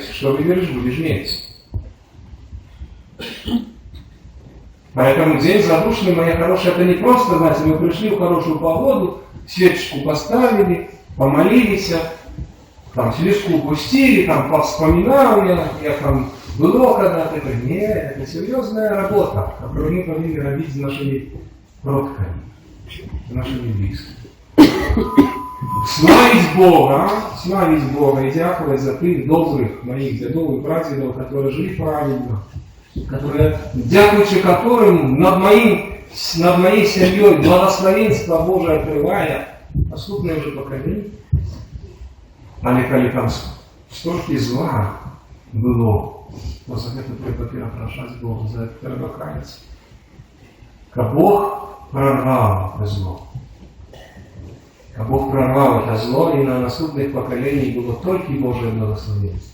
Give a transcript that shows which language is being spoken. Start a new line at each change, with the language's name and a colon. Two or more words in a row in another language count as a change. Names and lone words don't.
Russian: Что выберешь, будешь иметь. Поэтому день задушный, моя хорошая, это не просто, знаете, мы пришли в хорошую погоду, свечку поставили, помолились, там свечку пустили, там вспоминал я там было когда-то. Это нет, это серьезная работа, которую мы
Ukrainian: повинны робить
Russian: с нашими родками, нашими близкими. Славить Бога и
Ukrainian: дякувати за тих
Russian: добрых моих дедов и прадедов, которые жили правильно, которые, дякуючи которым над моей семьей благословенство Божие открывая наступное уже поколение.
Ukrainian: Але коли там
Russian: столько зла было, то за это
Ukrainian: треба прошать
Russian: Бога, за это треба каяться. Бог прорвал это зло. Бог прорвал это зло, и на наступных поколениях было только Божие благословенство.